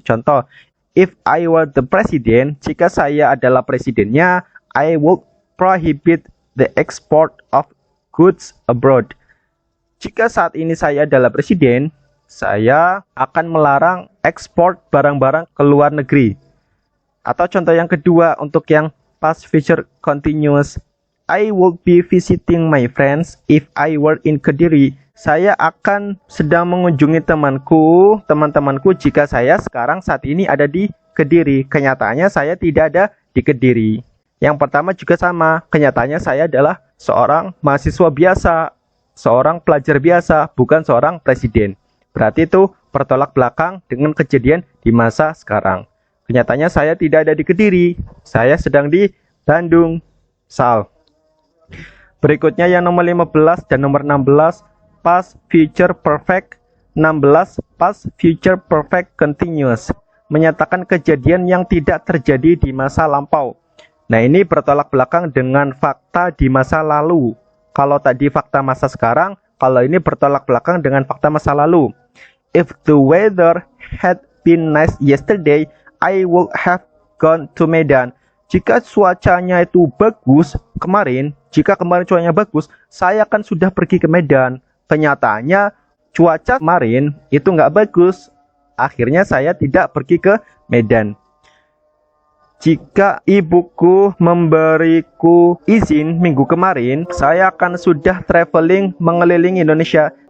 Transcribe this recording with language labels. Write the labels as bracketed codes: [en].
[en] Contoh, if I were the president, [id] jika saya adalah presidennya, [en] I would prohibit the export of goods abroad. [id] Jika saat ini saya adalah presiden, saya akan melarang ekspor barang-barang ke luar negeri. Atau contoh yang kedua untuk yang past future continuous. [en] I would be visiting my friends if I were in Kediri. [id] Saya akan sedang mengunjungi teman-temanku jika saya saat ini ada di Kediri. Kenyataannya saya tidak ada di Kediri. Yang pertama juga sama, kenyataannya saya adalah seorang mahasiswa biasa, seorang pelajar biasa, bukan seorang presiden. Berarti itu bertolak belakang dengan kejadian di masa sekarang. Kenyataannya saya tidak ada di Kediri, saya sedang di Bandung. Sal. Berikutnya yang nomor 15 dan nomor 16, past future perfect. 16, past future perfect continuous, menyatakan kejadian yang tidak terjadi di masa lampau. Nah, ini bertolak belakang dengan fakta di masa lalu. Kalau tadi fakta masa sekarang, kalau ini bertolak belakang dengan fakta masa lalu. [en] If the weather had been nice yesterday, I would have gone to Medan. [id] Jika cuacanya itu bagus kemarin, cuacanya bagus, saya kan sudah pergi ke Medan. Kenyataannya cuaca kemarin itu nggak bagus. Akhirnya saya tidak pergi ke Medan. Jika ibuku memberiku izin minggu kemarin, saya akan sudah traveling mengelilingi Indonesia.